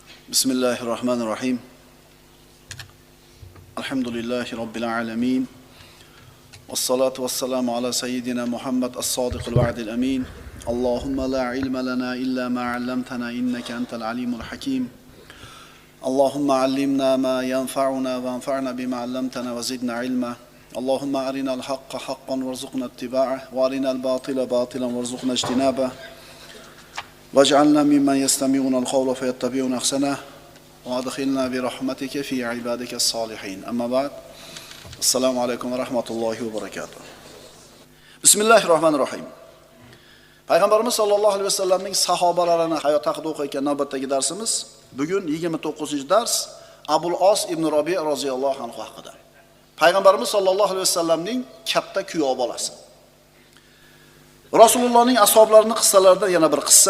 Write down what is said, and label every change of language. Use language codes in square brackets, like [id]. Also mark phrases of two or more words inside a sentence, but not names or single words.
[ar] بسم الله الرحمن الرحيم الحمد لله رب العالمين. والصلاة والسلام على سيدنا محمد الصادق الوعد الأمين. اللهم لا علم لنا إلا ما علمتنا إنك أنت العليم الحكيم. اللهم علمنا ما ينفعنا وانفعنا بما علمتنا وزدنا علما. اللهم أرنا الحق حقا وارزقنا اتباعه وأرنا الباطل باطلا وارزقنا اجتنابه. واجعلنا ممن يستمعون القول فيتبعون احسنه وادخلنا برحمتك في عبادك الصالحين اما بعد السلام عليكم ورحمة الله وبركاته. بسم الله الرحمن الرحيم. [uz] Payg'ambarimiz [ar] صلى الله عليه وسلم [uz] sahobalarini hayot haqida o'qiyotgan navbatdagi darsimiz bugun 29-dars Abul Os ibn Robi [ar] رضي الله عنه [uz] haqida. Payg'ambarimiz [ar] صلى الله عليه وسلم [uz] katta kuyov bolasi. Rasulullohning ashablarining qissalaridan yana bir qissa.